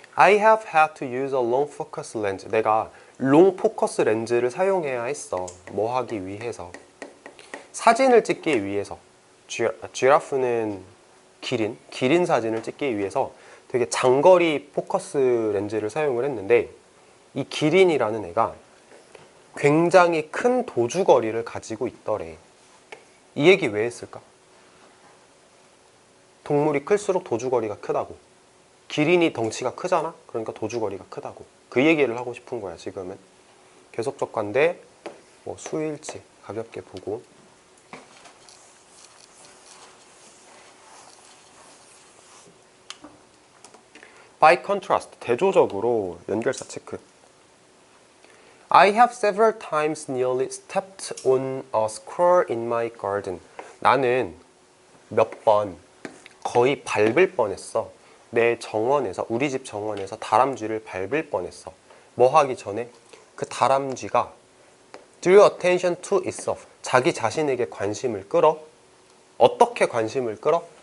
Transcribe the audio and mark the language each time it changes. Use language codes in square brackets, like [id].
[en] I have had to use a long focus lens. [ko] 내가 롱 포커스 렌즈를 사용해야 했어. 뭐 하기 위해서? 사진을 찍기 위해서. 쥐라프는 기린 사진을 찍기 위해서 되게 장거리 포커스 렌즈를 사용을 했는데 이 기린이라는 애가 굉장히 큰 도주거리를 가지고 있더래. 이 얘기 왜 했을까? 동물이 클수록 도주거리가 크다고. 기린이 덩치가 크잖아? 그러니까 도주거리가 크다고. 그 얘기를 하고 싶은 거야, 지금은. 계속적 관대, 수일치 가볍게 보고. By contrast, 대조적으로 연결사 체크. [en] I have several times nearly stepped on a squirrel in my garden. [ko] 나는 몇 번 거의 밟을 뻔했어. 내 정원에서, 우리 집 정원에서 다람쥐를 밟을 뻔했어. 뭐 하기 전에? [en] 그 다람쥐가 drew attention to itself. [ko] 자기 자신에게 관심을 끌어. 어떻게 관심을 끌어?